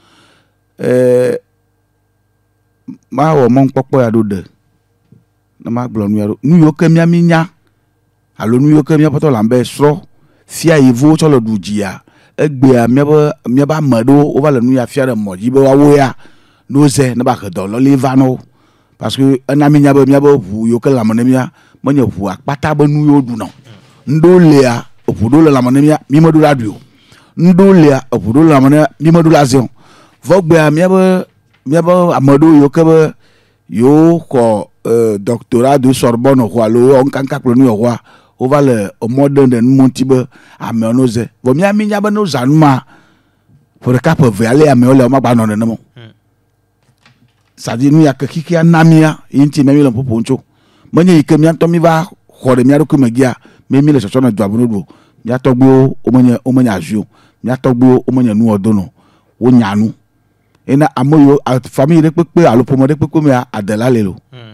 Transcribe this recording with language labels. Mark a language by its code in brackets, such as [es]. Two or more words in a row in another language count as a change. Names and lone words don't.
[ee] ma wɔ mɔnukpɔkpɔ ya ɖo ɖe ne ma gblɔ nu ya ɖo nu yiwo ke mia mi nya alo nu yiwo ke mia ƒetɔ la be srɔ̃ fia yevuwo tsɔ le ɖu dzia egbea miabe ame ɖewo wova le nu ya fia ɖe mɔ dzi be woawo ya no ze ne ba he dɔlɔli va nɔ [fr] parce que [ee] ena mi nya be miabe ʋu yiwo ke lãme ne mia menye ʋu akpata be nu yiwo ɖuna ŋɖewo lea eʋu ɖewo le lãme ne mia mi meɖo la ɖui o ŋɖewo lea eʋu ɖewo le lãme ne mi meɖo la zẽ o vɔ gbea miabe ame ɖewo yiwo ke be yiwo xɔ [fr] doctorat de Sorbonne [ee] xɔ alo yiwo ŋkanka kple nu yewoa wova le emɔ ɖe ɖe nu ŋuti be amewo no ze vɔ mi nya be no zã nu ma ƒe ɖeka ƒe eve ale amewo le womagba nɔ nenema o sadi nu ya ke xixia na mia yi ŋuti mi le ƒoƒo ŋutso menye yi ke mia ŋutɔ mi va xɔ ɖe mia ɖokui megia mi le sɔsɔ ne dua beno ɖo mia tɔgbuiwo womenye azi o mia tɔgbuiwo womenye nuwɔdono wonya nu ena ame yiwo famille ɖe kpekpe alo ƒome ɖe kpekpe mea adela le lo